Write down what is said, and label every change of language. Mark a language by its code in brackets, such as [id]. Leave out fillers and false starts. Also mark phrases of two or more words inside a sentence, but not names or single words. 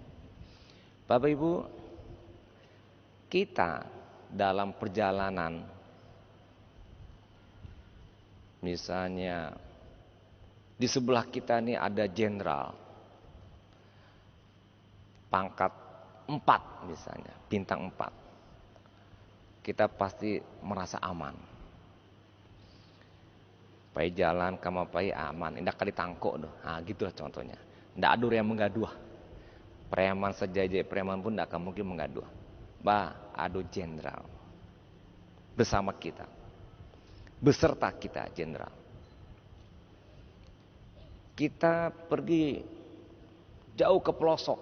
[id] Bapak Ibu, kita dalam perjalanan, misalnya di sebelah kita ini ada jenderal pangkat 4 misalnya, bintang 4. Kita pasti merasa aman. [min] Pai jalan kama pai aman, indak kali tangkok doh. [id] Nah, gitulah contohnya. Ndak ada yang menggaduh. Preman sejajar preman pun ndak akan mungkin menggaduh. Ado jenderal bersama kita. Beserta kita jenderal. Kita pergi jauh ke pelosok.